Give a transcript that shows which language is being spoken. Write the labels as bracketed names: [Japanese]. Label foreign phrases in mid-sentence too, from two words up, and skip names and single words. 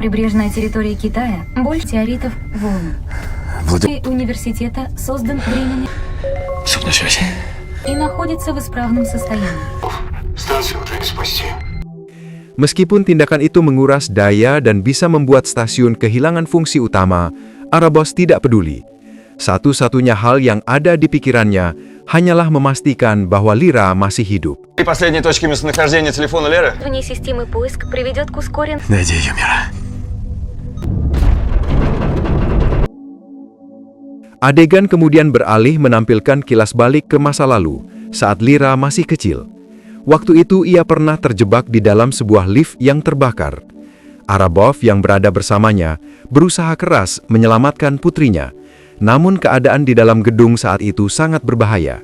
[Indonesian] Meskipun tindakan itu menguras daya dan bisa membuat stasiun kehilangan fungsi utama, Arabov tidak peduli. Satu-satunya hal yang ada di pikirannya hanyalah memastikan bahwa Lyra masih hidup. [Russian] Последние точки местонахождения телефона Леры? Внесистемый поиск приведет к ускоренному... Найди ее, Мира. [Indonesian] Adegan kemudian beralih menampilkan kilas balik ke masa lalu, saat Lyra masih kecil. Waktu itu ia pernah terjebak di dalam sebuah lift yang terbakar. Arabov yang berada bersamanya berusaha keras menyelamatkan putrinya, namun keadaan di dalam gedung saat itu sangat berbahaya.